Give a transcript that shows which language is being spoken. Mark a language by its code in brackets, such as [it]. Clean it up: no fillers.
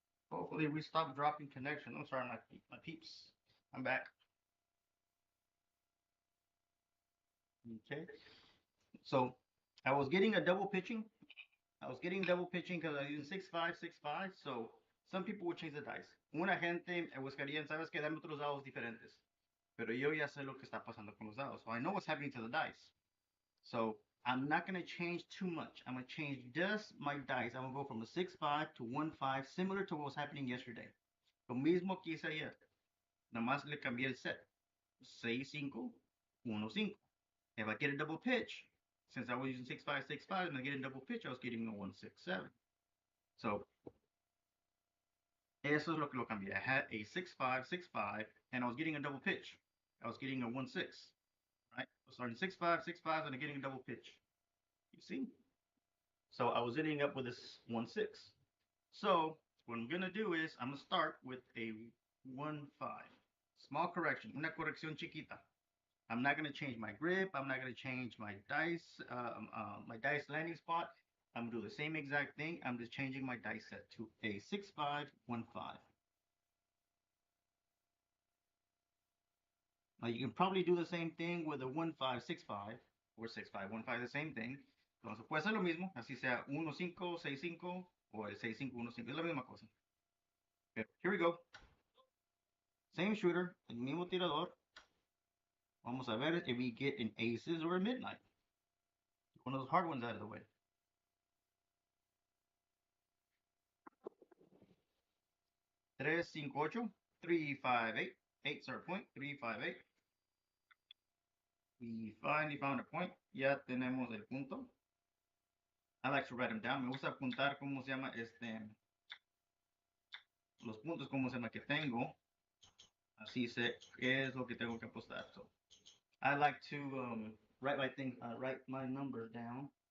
[en] Hopefully we stop dropping connection. I'm sorry, my peeps. I'm back. Okay. So I was getting a double pitching. I was getting double pitching because I was using 6-5, 6-5. So some people would change the dice. [es] Una gente buscaría, sabes que dame otros dados diferentes. Pero yo ya sé lo que está pasando con los dados. [en] So I know what's happening to the dice. So I'm not going to change too much. I'm going to change just my dice. I'm going to go from a 6-5 to 1-5, similar to what was happening yesterday. [es] Lo mismo que hice ayer. Nada más le cambié el set. 6-5, 1-5. [en] If I get a double pitch, since I was using 6-5, 6-5, and I get a double pitch, I was getting a 1-6-7. So [es] eso es lo que lo cambié. [en] I had a 6-5, 6-5, and I was getting a double pitch. I was getting a 1-6. Right? I was starting 6-5, 6-5, and I'm getting a double pitch. You see? So I was ending up with this 1-6. So what I'm gonna do is I'm gonna start with a 1-5. Small correction, [es] una corrección chiquita. [en] I'm not gonna change my grip. I'm not gonna change my dice landing spot. I'm gonna do the same exact thing. I'm just changing my dice set to a 6-5, 1-5. Now you can probably do the same thing with a 1-5, 6-5 or 6-5, 1-5, the same thing. [es] Entonces puede ser lo mismo, así sea 1-5, 6-5 o el 6-5, 1-5, es la misma cosa. Pero [en] here we go. Same shooter, [es] el mismo tirador. Vamos a ver [en] if we get an aces or a midnight. One of those hard ones out of the way. 3-5-8, 3-5-8. Eight's our point, 3-5-8. We finally found a point. [es] Ya tenemos el punto. [en] I like to write them down. [es] Me gusta apuntar cómo se llama los puntos, cómo se llama que tengo. Así sé qué es lo que tengo que apostar. [en] So I like to write my number down.